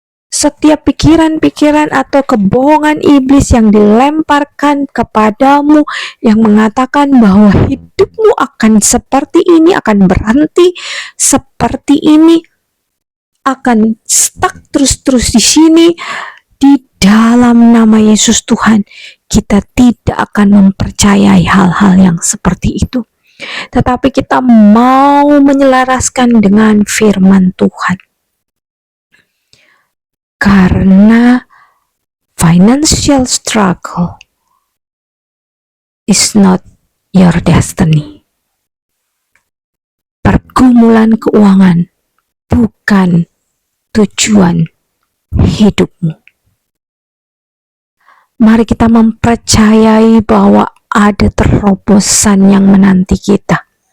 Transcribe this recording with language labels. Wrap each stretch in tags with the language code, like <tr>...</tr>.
<id>Setiap pikiran-pikiran atau kebohongan iblis yang dilemparkan kepadamu, yang mengatakan bahwa hidupmu akan seperti ini, akan berhenti seperti ini, akan stuck terus-terus di sini, di dalam nama Yesus Tuhan, kita tidak akan mempercayai hal-hal yang seperti itu. Tetapi kita mau menyelaraskan dengan firman Tuhan.</id> <en>Karena financial struggle is not your destiny.</en> <id>Pergumulan keuangan bukan tujuan hidupmu. Mari kita mempercayai bahwa ada terobosan yang menanti kita.</id>